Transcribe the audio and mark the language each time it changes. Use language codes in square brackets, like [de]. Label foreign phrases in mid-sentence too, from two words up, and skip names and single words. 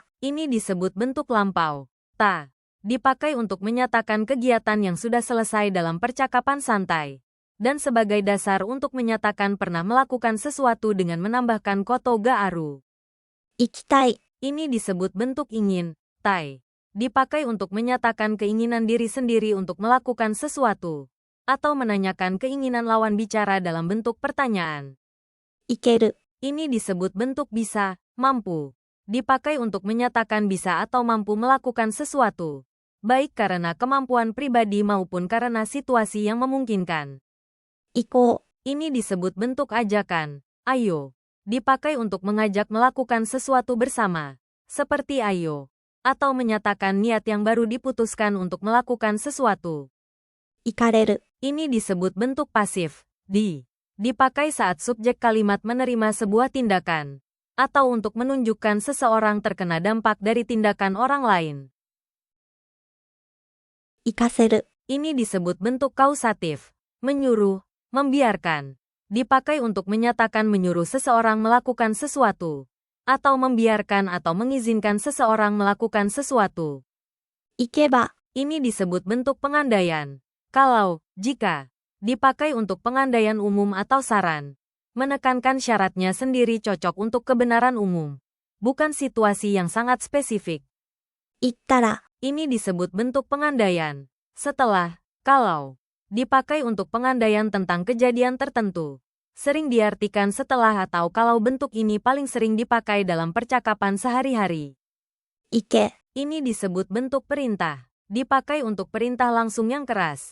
[id] Ini disebut bentuk lampau, ta. Dipakai untuk menyatakan kegiatan yang sudah selesai dalam percakapan santai. Dan sebagai dasar untuk menyatakan pernah melakukan sesuatu dengan menambahkan [ja] ことがある. 行きたい、 [id] Ini disebut bentuk ingin, tai. Dipakai untuk menyatakan keinginan diri sendiri untuk melakukan sesuatu. Atau menanyakan keinginan lawan bicara dalam bentuk pertanyaan. [ja] 行ける、 [id] Ini disebut bentuk bisa, mampu. Dipakai untuk menyatakan bisa atau mampu melakukan sesuatu. Baik karena kemampuan pribadi maupun karena situasi yang memungkinkan. [ja] 行こう、 [id] Ini disebut bentuk ajakan, ayo. Dipakai untuk mengajak melakukan sesuatu bersama. Seperti ayo. Atau menyatakan niat yang baru diputuskan untuk melakukan sesuatu. [ja] 行かれる、 [id] Ini disebut bentuk pasif, di. Dipakai saat subjek kalimat menerima sebuah tindakan. Atau untuk menunjukkan seseorang terkena dampak dari tindakan orang lain. [ja] 行かせる、 [id] Ini disebut bentuk kausatif, menyuruh, membiarkan. Dipakai untuk menyatakan menyuruh seseorang melakukan sesuatu. Atau membiarkan atau mengizinkan seseorang melakukan sesuatu. [ja] 行けば、 [id] Ini disebut bentuk pengandaian. Kalau, jika. Dipakai untuk pengandaian umum atau saran. Menekankan syaratnya sendiri cocok untuk kebenaran umum. Bukan situasi yang sangat spesifik. [ja] 行ったら、 [id] Ini disebut bentuk pengandaian. Setelah, kalau. Dipakai untuk pengandaian tentang kejadian tertentu. Sering diartikan setelah atau kalau bentuk ini paling sering dipakai dalam percakapan sehari-hari. [ja] 行け、 [id] Ini disebut bentuk perintah. Dipakai untuk perintah langsung yang keras.